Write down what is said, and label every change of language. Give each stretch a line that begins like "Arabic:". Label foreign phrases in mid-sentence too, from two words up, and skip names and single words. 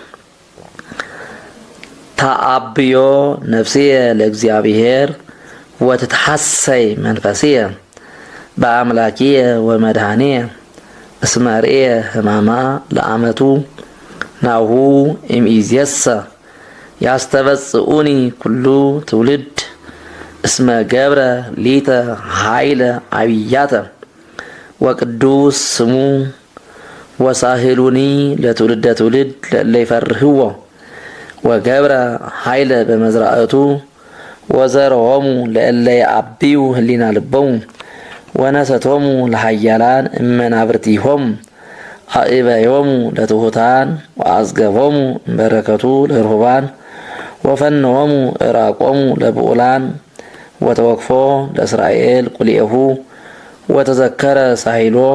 Geez: ተአብዮ ነፍስየ ለእግዚአብሔር ወትትሐሰይ መንፈስየ በአምላኪየ ወመድኃኒየ እስመ ርእየ ሕማማ ለአመቱ ናሁ እምይእዜሰ ያስተበጽኡኒ ኩሉ ትውልድ እስመ ገብረ ሊተ ኃይለ አብያተ ወቅዱስ ስሙ ወሳህሉኒ ለትውልደ ትውልድ ለእለ ይፈርህዎ ወገብረ ኃይለ በመዝራእቱ ወዘረዎሙ ለእለ ይዐብዩ ህሊና ልቦሙ ወነሰቶሙ ለኃያላን እመናብርቲሆሙ አእበዮሙ ለትሑታን ወአዝገቦሙ በረከቱ ለርሁባን ወፈነዎሙ ዕራቆሙ ለብዑላን ወተወክፎ ለእስራኤል ቁልኤሁ ወተዘከረ ሳሂሎ